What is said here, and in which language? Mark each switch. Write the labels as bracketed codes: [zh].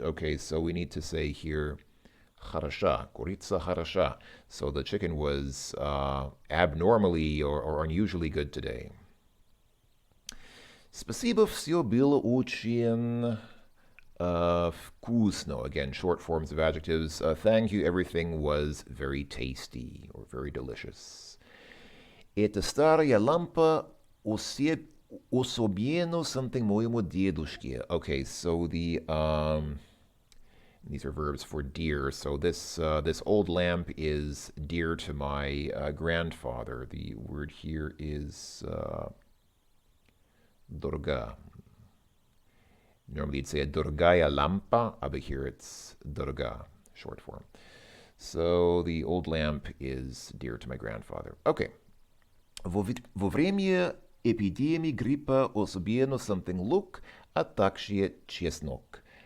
[en] Okay, so we need to say here [ru] хороша, курица хороша. [en] So the chicken was abnormally or unusually good today. [ru] Спасибо, все было очень вкусно. [en] Again, short forms of adjectives. Thank you, everything was very tasty or very delicious. [ru] Эта старая лампа особенно [en] something [ru] моему дедушке. [en] Okay, so these are verbs for dear. So this old lamp is dear to my grandfather. The word here is [ru] дорога. [en] Normally you'd say a [ru] дорогая лампа, [en] but here it's [ru] дорога, [en] short form. So the old lamp is dear to my grandfather. Okay. [ru] Во время эпидемии гриппа особенно [en] something [ru] лук, а также чеснок.